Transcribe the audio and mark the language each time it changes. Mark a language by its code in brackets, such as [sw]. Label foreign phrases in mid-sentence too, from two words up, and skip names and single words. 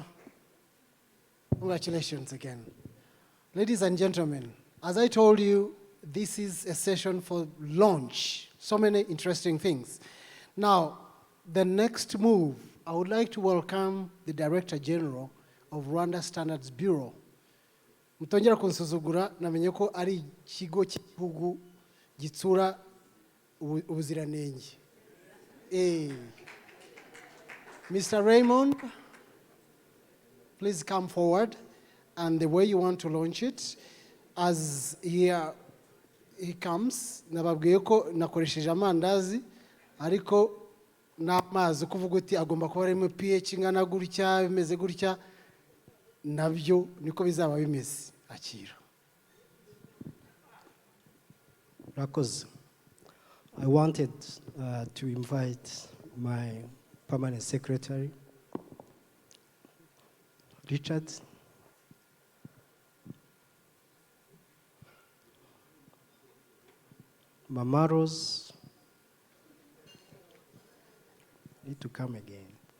[en] Congratulations again. Ladies and gentlemen, as I told you, this is a session for launch. So many interesting things. Now, the next move, I would like to welcome the Director General of Rwanda Standards Bureau. [rw] Mutongera kunsuzugura namenye ko ari ikigo cy'igihugu gitsura ubuziranenge. [en] Mr. Raymond, please come forward, and the way you want to launch it, as he comes, [rw] nababwiye ko nakoresheje amandazi ariko n'amazi kuvuga uti agomba kuba arimo pH ingana gutya bimeze gutya nabyo niko bizaba bimeze. Akira. Rakoze. [en] I wanted to invite my permanent secretary, Richard. Mama Rose, need to come again.